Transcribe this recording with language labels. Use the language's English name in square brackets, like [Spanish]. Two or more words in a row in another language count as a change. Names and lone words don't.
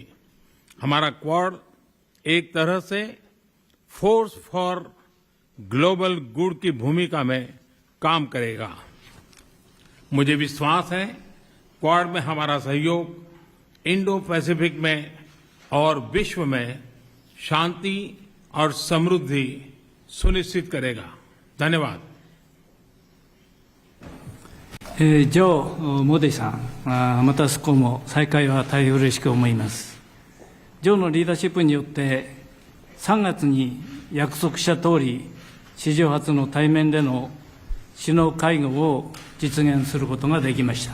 [Hindi] हमारा क्वाड एक तरह से [English] force for global good [Hindi] की भूमिका में काम करेगा। मुझे विश्वास है क्वाड में हमारा सहयोग इंडो पैसिफिक में और विश्व में शांति और समृद्धि सुनिश्चित करेगा। धन्यवाद। [Japanese] ジョー・モディさん、またそこも再開は大変嬉しく思います。ジョーのリーダーシップによって3月に約束した通り、史上初の対面での首脳会合を実現することができました。